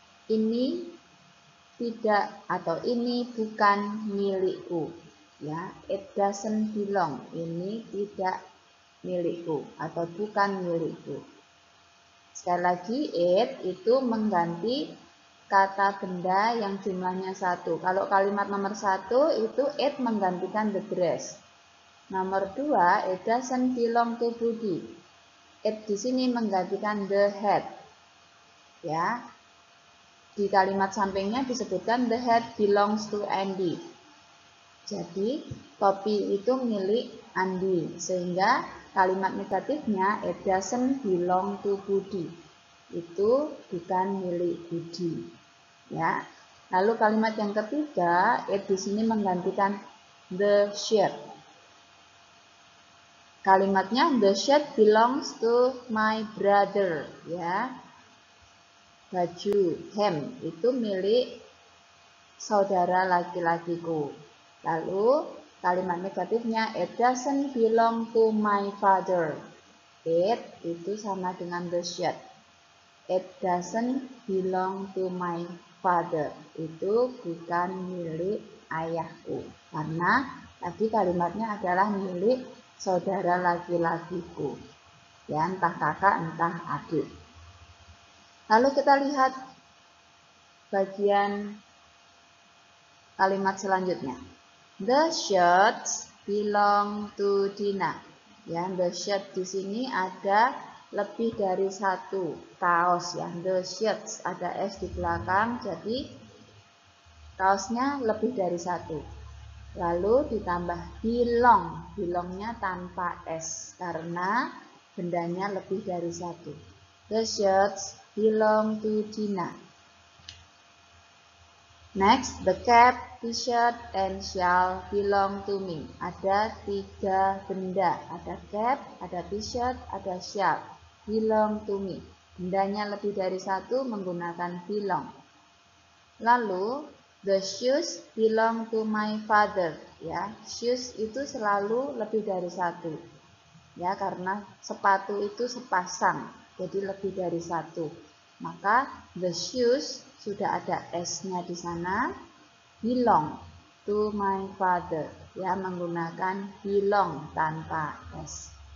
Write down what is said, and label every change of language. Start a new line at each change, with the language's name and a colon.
Indonesian: Ini tidak atau ini bukan milikku. Ya, it doesn't belong. Ini tidak milikku atau bukan milikku. Sekali lagi, it itu mengganti kata benda yang jumlahnya satu. Kalau kalimat nomor 1 itu it menggantikan the dress.
English: Nomor 2, it doesn't belong to Budi.
Indonesian: It di sini menggantikan the hat. Ya. Di kalimat sampingnya disebutkan the hat belongs to Andy. Jadi, topi itu milik Andi.
English: Sehingga kalimat negatifnya it doesn't belong to Budi.
Indonesian: Itu bukan milik Budi. Ya. Lalu kalimat yang ketiga, it di sini menggantikan the shirt.
English: Kalimatnya the shirt belongs to my brother, ya.
Indonesian: Baju hem itu milik saudara laki-lakiku.
English: Lalu kalimat negatifnya it doesn't belong to my father.
Indonesian: It itu sama dengan the shirt.
English: It doesn't belong to my father.
Indonesian: Itu bukan milik ayahku. Karena tadi kalimatnya adalah milik saudara laki-lakiku. Ya, entah kakak, entah adik. Lalu kita lihat bagian kalimat selanjutnya.
English: The shirts belong to Dina.
Indonesian: Ya, the shirt di sini ada lebih dari satu kaos, ya. The shirts ada s di belakang, jadi kaosnya lebih dari satu. Lalu ditambah belong, belongnya tanpa s karena bendanya lebih dari satu.
English: The shirts belong to Dina. Next, the cap, t-shirt, and shawl belong to me.
Indonesian: Ada 3 benda. Ada cap, ada t-shirt, ada shawl. Belong to me. Bendanya lebih dari satu menggunakan belong.
English: Lalu, the shoes belong to my father.
Indonesian: Ya, shoes itu selalu lebih dari satu. Ya, karena sepatu itu sepasang, jadi lebih dari satu. Maka the shoes sudah ada s-nya di sana. Belong to my father. Ya, menggunakan belong tanpa s.